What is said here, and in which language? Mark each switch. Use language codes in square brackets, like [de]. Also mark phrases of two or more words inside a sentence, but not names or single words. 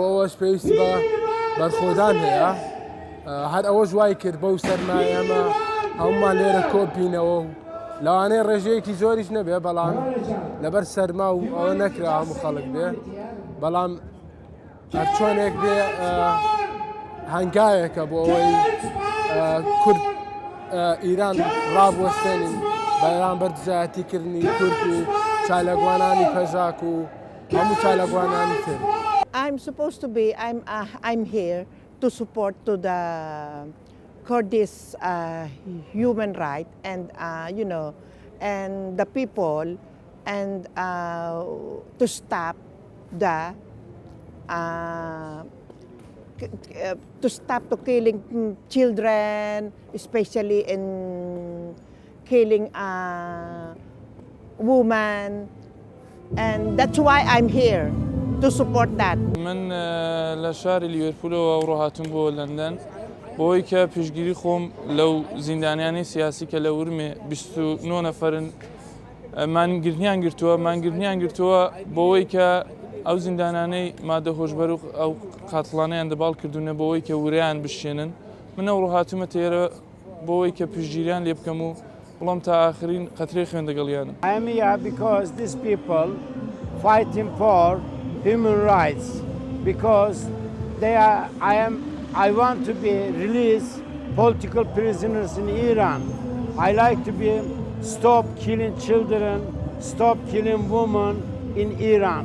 [ckb] ئەوەش پێویستی بە بەرخۆدان هەیە هەر ئەوەش وای کرد بەو سەرمایە ئەمە هەمومان لێرە کۆبینەوە و لەوانەیە ڕێژەیەکی زۆریش نەبێ بەڵام لەبەر سەرما و ئەوە نەکرا هەموو خەڵک بێ بەڵام هەرچۆنێک بێ هەنگایەکە بۆ ئەوەی کورد ئیران ڕابوەستێنین بەرامبەر دژایەتیکردنی کورد و چالەگوانانی پژاک و هەموو چالەگوانانی تر. [en] I'm here to support to the Kurdish human right and and the people and to stop to killing children, especially in killing women, and that's why I'm here to support that. [ckb] من لە شاری لیڤەرپولەوە ئەوڕۆ هاتووم بۆ لەندەن بۆی کە پشگیری خۆم لەو زیندانیانی سیاسی کە لە ورمێ 29 نەفەرن مانگرنیان گرتووە بۆەوەی کە ئەو زیندانانەی مادە هۆشبەر و ئەو قاتڵانەیان دەباڵ کردوونە بۆەوەی کە وریان بشێنن منە ڕۆهاتومە تێرە بۆەوەی کە پشگیریان لێ بکەم و بڵام تا ئاخرین قەترەی خوێندەگەڵیانم. [en] I am here because these people fighting for human rights because I want to be release political prisoners in Iran. I like to be stop killing children, stop killing women in Iran.